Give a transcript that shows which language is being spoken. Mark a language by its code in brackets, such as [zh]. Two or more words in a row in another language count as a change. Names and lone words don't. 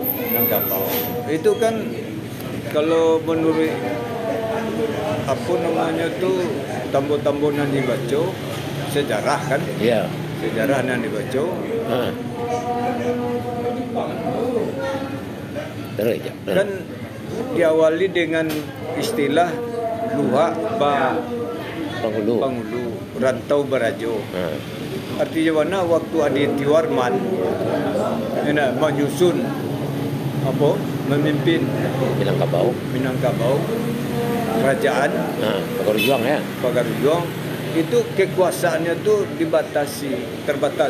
[id] Itu kan kalau menurut apa namanya tu tambo-tambo yang dibaca sejarah kan? Iya. Sejarah yang dibaca. Terus ya. Kan diawali dengan istilah [min] luhak ba [id] Penghulu. [min] Pangulu rantau barajo. [id] Ha. Artinya mana waktu Aditya Warman menyusun memimpin Minangkabau. Minangkabau kerajaan Pagaruyuang ya. Pagaruyuang itu kekuasaannya tuh terbatas.